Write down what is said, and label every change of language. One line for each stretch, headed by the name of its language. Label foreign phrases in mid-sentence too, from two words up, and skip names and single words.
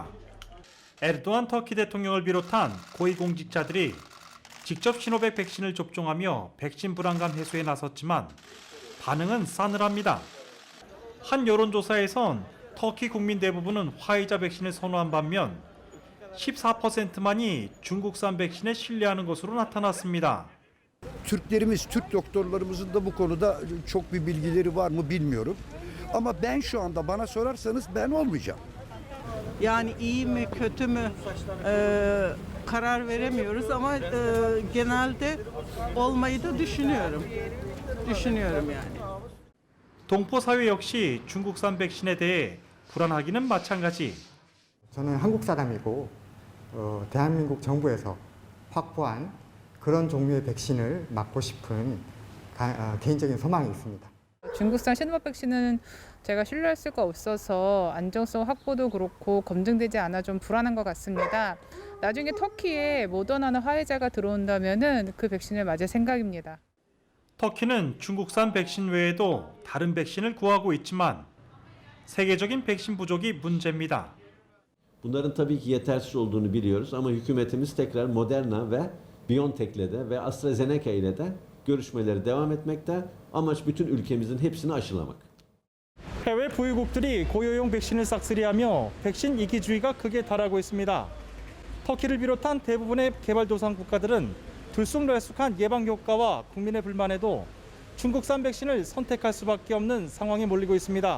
Korean: 에르도안 터키 대통령을 비롯한 고위공직자들이 직접 시노백 백신을 접종하며 백신 불안감 해소에 나섰지만 반응은 싸늘합니다. 한 여론조사에선 터키 국민 대부분은 화이자 백신을 선호한 반면 14%만이 중국산 백신에 신뢰하는 것으로 나타났습니다.
Turkish: Türk doktorlarımızın da bu konuda çok bir bilgileri var mı bilmiyorum. Ama ben şu anda bana sorarsanız ben olmayacağım. Yani iyi mi kötü mü karar veremiyoruz ama genelde olmayı da düşünüyorum. Düşünüyorum yani.
Korean: 동포 사회 역시 중국산 백신에 대해 불안하기는 마찬가지. 저는 한국 사람이고 대한민국 정부에서 확보한 그런 종류의 백신을 맞고 싶은 개인적인 소망이 있습니다. 중국산 시노박 백신은 제가 신뢰할 수가 없어서 안정성 확보도 그렇고 검증되지 않아 좀 불안한 것 같습니다. 나중에 터키에 모더나나 화이자가 들어온다면은 그 백신을 맞을 생각입니다. 터키는 중국산 백신 외에도 다른 백신을 구하고 있지만 세계적인 백신 부족이 문제입니다.
Turkish: Bunların tabii ki yetersiz olduğunu biliyoruz ama hükümetimiz tekrar Moderna ve BioNTech'le de ve AstraZeneca ile de görüşmeleri devam etmekte. Amaç bütün ülkemizin hepsini aşılamak.
Korean: 해외 보유국들이 고효용 백신을 싹쓸이하며 백신 이기주의가 극에 달하고 있습니다. 터키를 비롯한 대부분의 개발도상 국가들은 들쑥날쑥한 예방 효과와 국민의 불만에도 중국산 백신을 선택할 수밖에 없는 상황에 몰리고 있습니다.